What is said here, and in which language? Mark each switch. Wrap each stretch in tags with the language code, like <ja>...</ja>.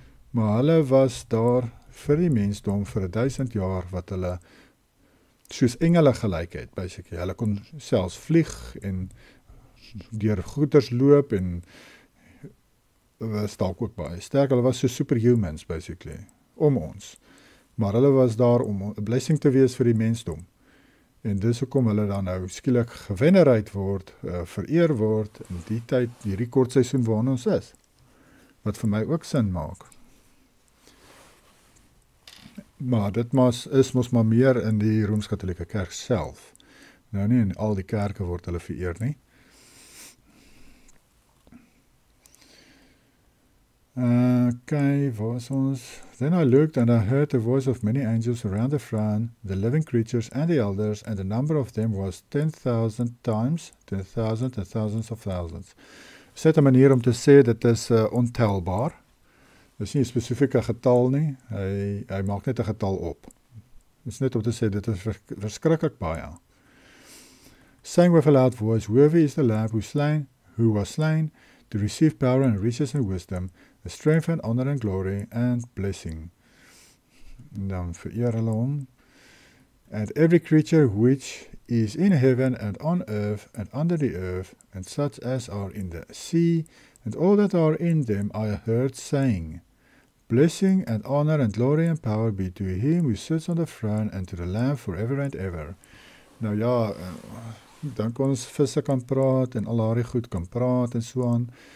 <af>Maar hulle was daar vir die mensdom vir 1000 jaar wat hulle soos engele gelyk het, basically. Hulle kon selfs vlieg en deur goeters loop en was dalk ook baie sterk. Hulle was so superhumans, basically, om ons. Maar hulle was daar om 'n blessing te wees vir die mensdom. En dis hoekom hulle dan nou skielik gevenerate word, vereer word in die tyd, die rekordseisoen waarin ons is. Wat vir my ook sin maak. Maar dit is mos maar meer in die Rooms-Katholieke Kerk self. Nou nie in al die kerke word hulle vereer nie. Okay, waar is ons?</af> <en>Then I looked and I heard the voice of many angels around the throne, the living creatures and the elders, and the number of them was 10,000 times 10,000 and thousands of thousands.</en> <af>Dit is 'n manier om te sê dit is ontelbaar. Dit is nie 'n spesifieke getal nie, hy maak net 'n getal op. Dit is net om te sê, dit is verskriklik baie.</af> <en>Saying with a loud voice, worthy is the Lamb who was slain, to receive power and riches and wisdom, the strength and honor and glory and blessing.</en> <af>En dan vereer hulle hom.</af> <en>And every creature which is in heaven and on earth and under the earth, and such as are in the sea, and all that are in them, I heard saying, blessing and honor and glory and power be to him who sits on the throne and to the Lamb forever and ever.</en> <af>Nou ja, dan kon ons visse kan praat en al daardie goed kan praat en so aan.</af>